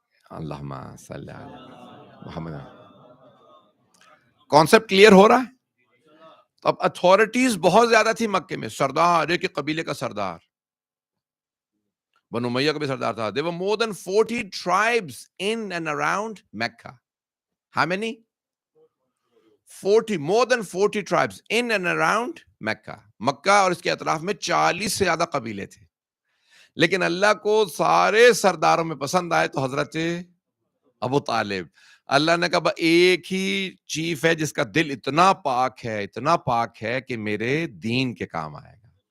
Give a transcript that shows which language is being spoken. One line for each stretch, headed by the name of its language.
Urdu: اللہم صلی علی محمد. Concept clear ہو رہا ہے؟ تو اب اتھارٹیز بہت زیادہ تھی مکے میں. سردار، ایک ایک قبیلے کا سردار، بنو امیہ کا بھی سردار تھا.
English: There were more than 40 tribes in and around Mecca. How many? 40, more than 40 tribes in and around Mecca.
Urdu: مکہ اور اس کے اطراف میں 40 سے زیادہ قبیلے تھے. لیکن اللہ کو سارے سرداروں میں پسند آئے تو حضرت ابو طالب. اللہ نے کہا ایک ہی چیف ہے جس کا دل اتنا پاک ہے، اتنا پاک ہے کہ میرے دین کے کام آئے گا.